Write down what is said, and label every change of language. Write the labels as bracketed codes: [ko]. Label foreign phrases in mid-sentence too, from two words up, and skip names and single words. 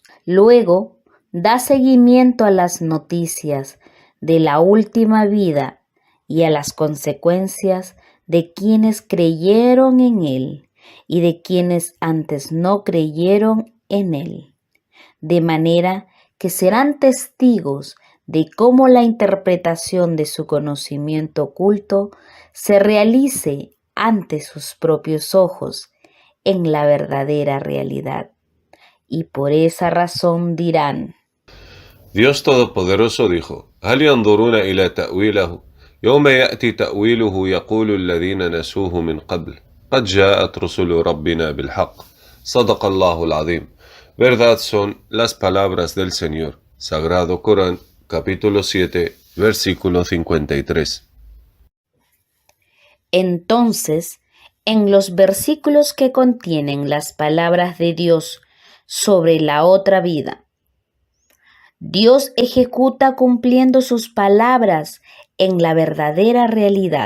[es] Luego, da seguimiento a las noticias de la última vida y a las consecuencias de quienes creyeron en Él y de quienes antes no creyeron en Él, de manera que serán testigos de cómo la interpretación de su conocimiento oculto se realice ante sus propios ojos en la verdadera realidad. Y por esa razón dirán: Dios Todopoderoso dijo: [ar] هل ينظرون إلى تأويله يوم يأتي تأويله يقول الذين نسوه من قبل قد جاءت رسل ربنا بالحق صدق الله العظيم. [es] Verdad son las palabras del Señor. Sagrado Corán, capítulo 7, versículo 53. Entonces, en los versículos que contienen las palabras de Dios sobre la otra vida, Dios ejecuta cumpliendo sus palabras en la verdadera realidad.